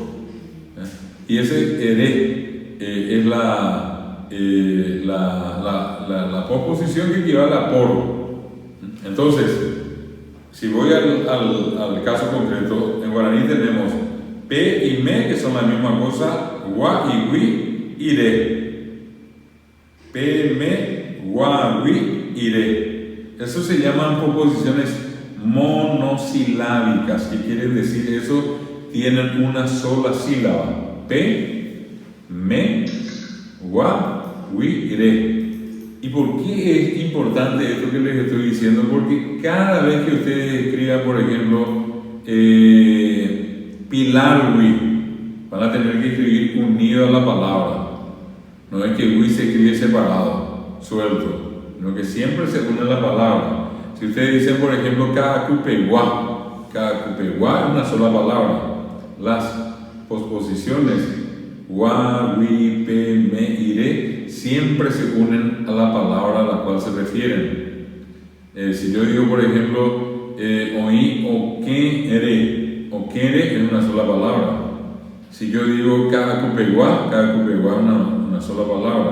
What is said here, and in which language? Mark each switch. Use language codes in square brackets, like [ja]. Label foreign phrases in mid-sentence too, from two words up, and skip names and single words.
[es] Y ese ere es la posposición que equivale a por. Entonces, si voy al caso concreto, en guaraní tenemos pe y me, que son la misma cosa, gua y wi, ire. [gn] Pe, me, gua, wi, ire. [es] Eso se llaman proposiciones monosilábicas. ¿Qué quiere decir eso? Tienen una sola sílaba. [gn] Pe, me, gua, wi, ire. [es] ¿Y por qué es importante esto que les estoy diciendo? Porque cada vez que ustedes escriban, por ejemplo, pilar wi, van a tener que escribir unido a la palabra. No es que wi se escribe separado, suelto, sino que siempre se une a la palabra. Si ustedes dicen, por ejemplo, ka'akupegua es una sola palabra. Las posposiciones gua, wi, pe, me, ire siempre se unen a la palabra a la cual se refieren. Si yo digo, por ejemplo, [gn] oí o quere [es] es una sola palabra. Si yo digo ka'akupegua es una sola palabra.